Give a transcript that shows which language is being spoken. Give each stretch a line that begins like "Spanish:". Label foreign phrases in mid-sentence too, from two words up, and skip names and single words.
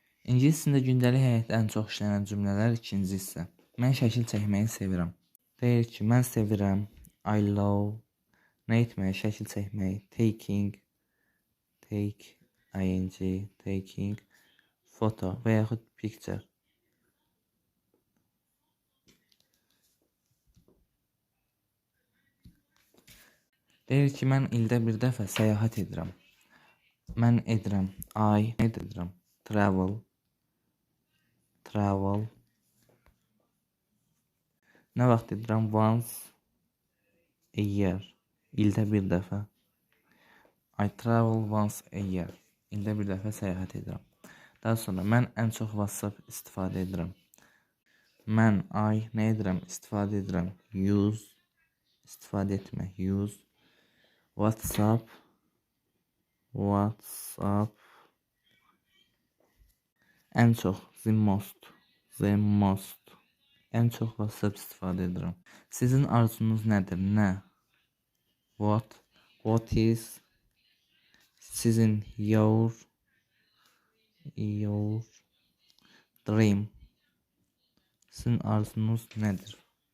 Azerbaijani: İngilis dilində gündəlik həyatda ən çox işlənən cümlələr ikinci hissə. Mən şəkil çəkməyi sevirəm. Deyir ki, mən sevirəm.
English: I love.
Azerbaijani: Nə etməyi? Şəkil çəkməyi.
English: Taking. Take. Ing. Taking.
Azerbaijani: Photo və yaxud picture. Deyir ki, mən ildə bir dəfə səyahət edirəm. Mən edirəm. I edirəm. Travel. Travel. Nə vaxt edirəm?
English: Once a year.
Azerbaijani: İldə bir dəfə.
English: I travel once a year.
Azerbaijani: İldə bir dəfə səyahət edirəm. Daha sonra mən ən çox WhatsApp istifadə edirəm. Mən nə edirəm? İstifadə edirəm. Use. İstifadə etmək. Use. WhatsApp. WhatsApp. Ən çox.
English: The most. The most.
Azerbaijani: Ən çox WhatsApp istifadə edirəm. Sizin arzunuz nədir? Nə?
English: What? What is? Sizin your dream.
Azerbaijani: Sizin arzunuz nədir?